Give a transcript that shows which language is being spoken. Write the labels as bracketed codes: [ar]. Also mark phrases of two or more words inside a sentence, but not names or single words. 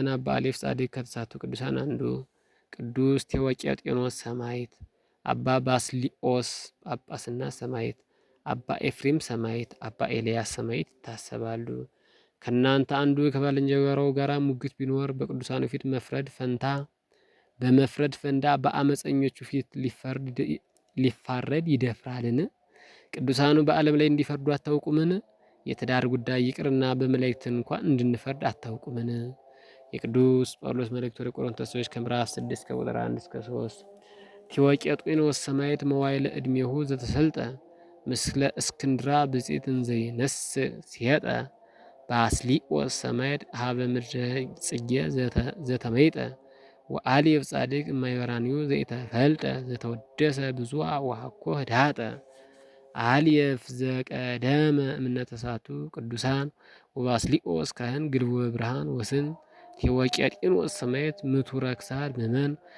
[am] አባ አሌፍ ጻድቅ ከተሳቱ ቅዱሳን አንዱ፣ ቅዱስ ቴዎቄጤኖስ ሰማዕት፣ አባ ባስሊኦስ ጳጳስና ሰማዕት፣ አባ ኤፍሬም ሰማዕት፣ አባ ኤልያስ ሰማዕት ይታሰባሉ። ከእናንተ አንዱ ከባልንጀራው ጋር ሙግት ቢኖር በቅዱሳኑ ፊት በመፍረድ ፈንታ በአመፀኞቹ ፊት ሊፋረድ ይደፍራልን? ቅዱሳኑ በዓለም ላይ እንዲፈርዱ አታውቁምን? የትዳር ጉዳይ ይቅርና በመላእክት እንኳን እንድንፈርድ አታውቁምን? የቅዱስ ጳውሎስ መልእክት ወደ ቆሮንቶስ ሰዎች ከምዕራፍ 6 ከቁጥር 1 እስከ 3። [gez] ቴዎቄጤኖስ ሰማዕት መዋዕለ ዕድሜሁ ዘተሰልጠ ምስለ እስክንድራ ብፅዕት እንዘይነስ ሲሄጠ ባስሊኦስ ሰማዕት ሀበ ምድረ ጽጌ ዘተመይጠ ወአሌፍ ጻድቅ እማይበራንዩ ዘይተፈልጠ ዘተወደሰ ብዙኃ ወሐኮ ህዳጠ። አልየፍ ዘቀደመ እምነተሳቱ ቅዱሳን ወባስሊኦስ ካህን ግልቦ ብርሃን ወስን ቴዎቄጤኖስ ሰማዕት ምቱረ ክሳድ ምእመን